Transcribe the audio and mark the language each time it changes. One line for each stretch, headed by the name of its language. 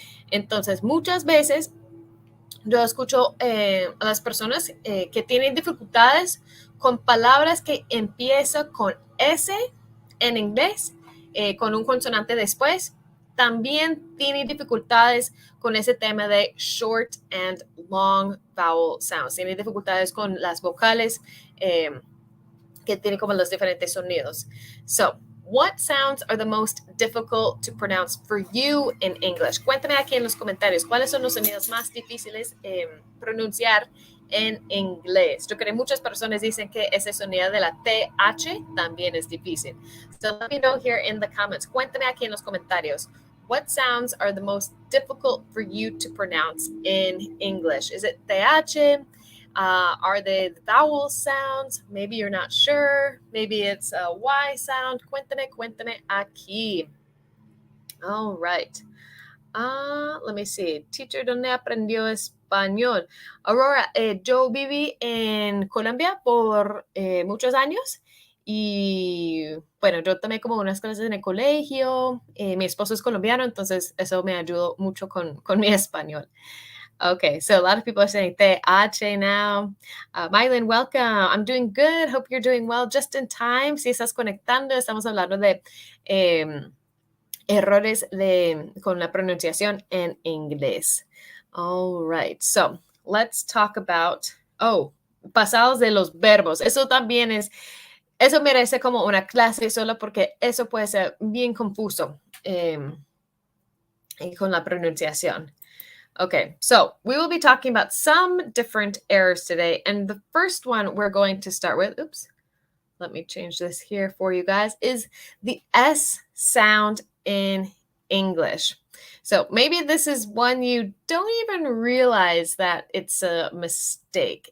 Spanish: Entonces, muchas veces yo escucho a las personas que tienen dificultades con palabras que empiezan con S en inglés, con un consonante después. También tienen dificultades con ese tema de
English: short and long vowel sounds.
Spanish: Tienen dificultades con las vocales que tienen como los diferentes sonidos.
English: So, what sounds are the most difficult to pronounce for you in English?
Spanish: Cuéntame aquí en los comentarios cuáles son los sonidos más difíciles pronunciar en inglés. Yo creo que muchas personas dicen que ese sonido de la TH también es difícil.
English: So let me know here in the comments.
Spanish: Cuéntame aquí en los comentarios.
English: What sounds are the most difficult for you to pronounce in English? Is it TH? Are they the vowel sounds? Maybe you're not sure. Maybe it's a Y sound.
Spanish: Cuéntame aquí.
English: All right. Let me see.
Spanish: Teacher, ¿dónde aprendió español? Aurora, yo viví en Colombia por muchos años y bueno, yo tomé como unas clases en el colegio. Mi esposo es colombiano, entonces eso me ayudó mucho con mi español.
English: Okay, so a lot of people are saying te H now. Mylin, welcome. I'm doing good. Hope you're doing well. Just in time.
Spanish: Si estás conectando, estamos hablando de errores con la pronunciación en inglés.
English: All right, so let's talk about,
Spanish: pasados de los verbos. Eso también eso merece como una clase solo porque eso puede ser bien confuso con la pronunciación.
English: Okay, so we will be talking about some different errors today. And the first one we're going to start with, let me change this here for you guys, is the S sound in English. So maybe this is one you don't even realize that it's a mistake.